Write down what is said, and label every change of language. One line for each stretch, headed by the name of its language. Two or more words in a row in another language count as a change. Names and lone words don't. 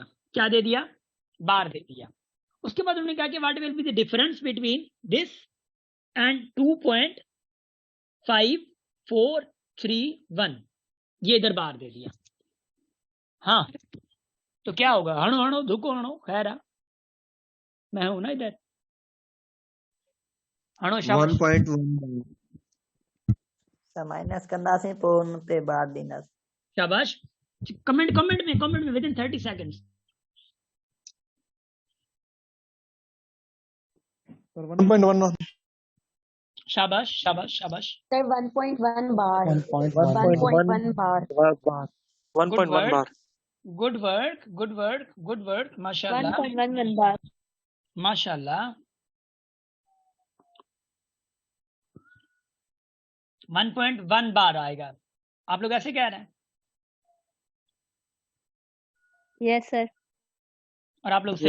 Urdu: क्या दे दिया? बार दे दिया। اس کے بعد انہوں نے کہا کہ
English: what will be the difference between this and
Urdu: 2.5431, یہ ادھر بار دے دیا. हाँ तो क्या होगा?
Sindhi: हणो हणो धुको हणो,
Urdu: खैर मैं हूं ना इधर।
Sindhi: हणो शाबाश। 1.1.
Urdu: माइनस करना से पूर्ण पे बार देना। शाबाश। کمنٹ میں
English: within 30 seconds. Sir, 1.1.
Urdu: शाबाश शाबाश शाबाश।
English: Sir, 1.1 bar. 1.1 bar. 1.1 bar. good work माशाल्लाह 1.11 bar.
Urdu: माशाल्लाह। 1.1 बार आएगा। आप लोग ऐसे कह रहे हैं
English: Yes, sir.
Urdu: और आप लोग सही